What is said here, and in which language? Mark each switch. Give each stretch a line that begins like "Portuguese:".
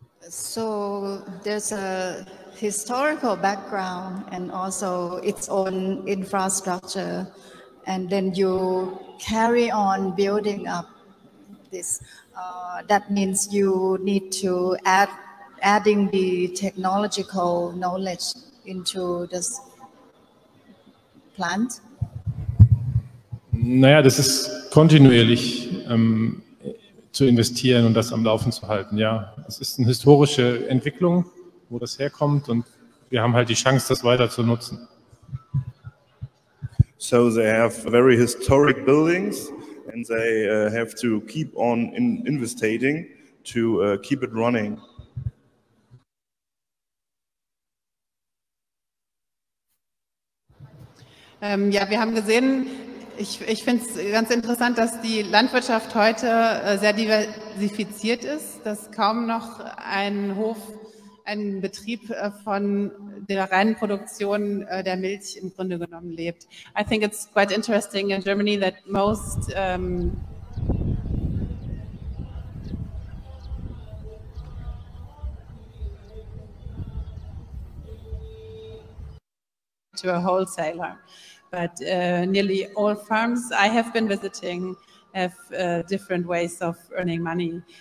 English: So there's a historical background and also its own infrastructure, and then you carry on building up this. That means you need to adding the technological knowledge into this plant.
German: Naja, das ist kontinuierlich zu investieren und das am Laufen zu halten. Ja, es ist eine historische Entwicklung, wo das herkommt, und wir haben halt die Chance, das weiter zu nutzen.
English: So they have very historic buildings, and they have to keep on investing to keep it running.
German: Ja, wir haben gesehen, ich finde es ganz interessant, dass die Landwirtschaft heute sehr diversifiziert ist, dass kaum noch ein Betrieb von der reinen Produktion der Milch im Grunde genommen lebt.
English: I think it's quite interesting in Germany that most to a wholesaler, but nearly all farms I have been visiting have different ways of earning money.